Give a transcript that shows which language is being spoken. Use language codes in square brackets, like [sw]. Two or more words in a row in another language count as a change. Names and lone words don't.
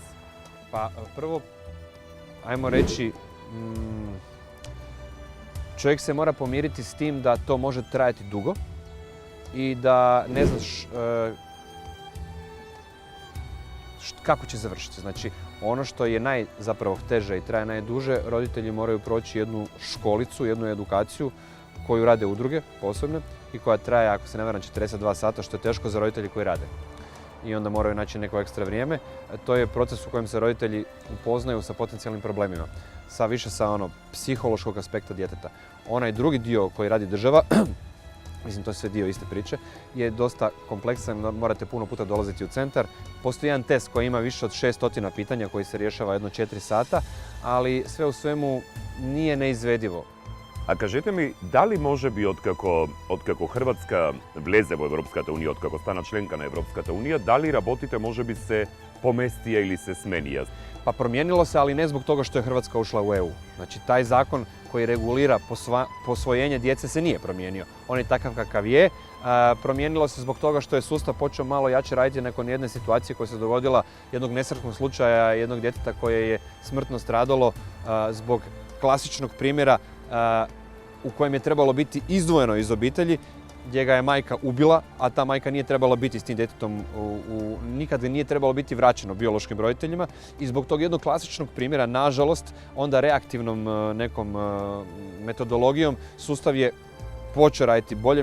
[hr] Pa, prvo, ajmo reći, čovek se mora pomiriti s tim da to može trajati dugo i da ne znaš kako će završiti. Значи, ono što je zapravo teže i traje najduže, roditelji moraju proći jednu školicu, jednu edukaciju koju rade udruge posebne i koja traje, ako se ne varam, 42 sata, što je teško za roditelji koji rade. I onda moraju naći neko ekstra vrijeme. To je proces u kojem se roditelji upoznaju sa potencijalnim problemima, više sa psihološkog aspekta djeteta. Onaj drugi dio koji radi država, mislim to je sve dio iste priče, je dosta kompleksan, morate puno puta dolaziti u centar. Postoji jedan test koji ima više od 600 pitanja koji se rješava jedno 4 sata, ali sve u svemu nije neizvedivo. [mk] А кажете ми, дали може би откако Хрватска влезе во Европската Унија, откако стана членка на Европската Унија, дали работите може би се поместија или се сменија? [hr] Pa promijenilo se, ali ne zbog toga što je Hrvatska ušla u EU. Znači, taj zakon koji regulira posvojenje djece se nije promijenio. On je takav kakav je. Promijenilo se zbog toga što je sustav počeo malo jače raditi nakon jedne situacije koja se dogodila, jednog nesretnog slučaja, jednog djeteta koje je smrtno stradalo zbog klasičnog primjera u kojem je trebalo biti izdvojeno iz obitelji, gdje ga je majka ubila, a ta majka nije trebala biti s tim djetetom, nikad nije trebalo biti vraćeno biološkim roditeljima i zbog tog jednog klasičnog primjera, nažalost, onda reaktivnom nekom metodologijom sustav je počeo raditi bolje.